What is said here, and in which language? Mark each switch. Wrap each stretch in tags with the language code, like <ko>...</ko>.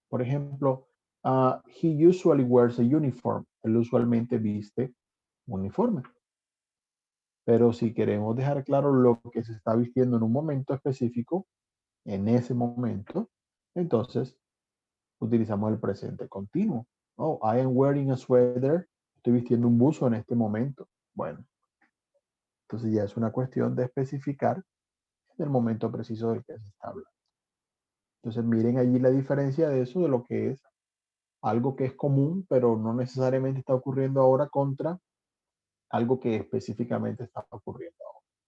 <es>Por ejemplo,</es> <en>he usually wears a uniform.</en> <es>Él usualmente viste un uniforme. Pero si queremos dejar claro lo que se está vistiendo en un momento específico, en ese momento, entonces utilizamos el presente continuo.</es> <en>Oh, I am wearing a sweater.</en> <es>Estoy vistiendo un buzo en este momento. Bueno, entonces ya es una cuestión de especificar el momento preciso del que se está hablando. Entonces miren allí la diferencia de eso, de lo que es algo que es común, pero no necesariamente está ocurriendo ahora contra algo que específicamente está ocurriendo ahora.</es>